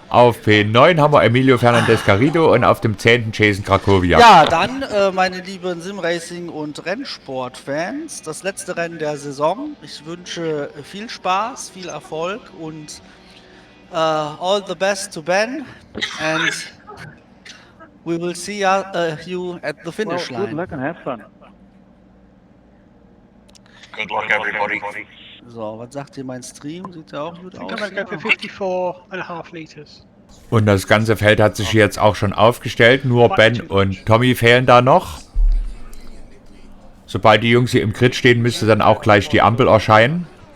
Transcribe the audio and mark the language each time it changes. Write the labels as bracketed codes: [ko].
[de] Auf P9 haben wir Emilio Fernandez Garrido und auf dem 10. Jason Krakowiak. Ja, dann, meine lieben Simracing- und Rennsport-Fans, das letzte Rennen der Saison. Ich wünsche viel Spaß, viel Erfolg und [en] all the best to Ben. And we will see you at the finish line. Good luck and have fun. Good luck, everybody. [de] So, was sagt ihr, mein Stream? Sieht ja auch gut [en] I [de] aus. [en] think I'm going to go for 54.5 liters. [de] Und das ganze Feld hat sich jetzt auch schon aufgestellt. Nur Ben und Tommy fehlen da noch. Sobald die Jungs hier im Grid stehen, müsste dann auch gleich die Ampel erscheinen.